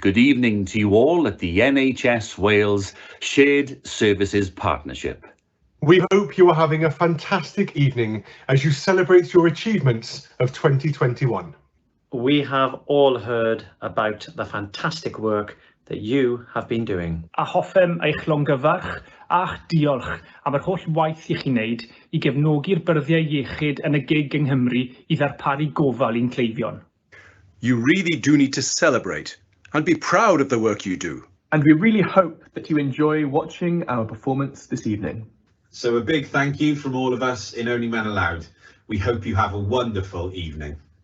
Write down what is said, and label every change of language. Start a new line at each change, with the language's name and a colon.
English: Good evening to you all at the NHS Wales Shared Services Partnership. We hope you are having a fantastic evening as you celebrate your achievements of 2021. We have all heard about the fantastic work that you have been doing.
Welsh: A hoffem eich llongyfarch a'ch diolch am yr holl waith i chi wneud I gefnogi'r byrddiau iechyd yn y gig yng Nghymru I ddarparu gofal i'n cleifion.
English: You really do need to celebrate and be proud of the work you do. And we really hope that you enjoy watching our performance this evening. So a big thank you from all of us in Only Men Allowed. We hope you have a wonderful evening.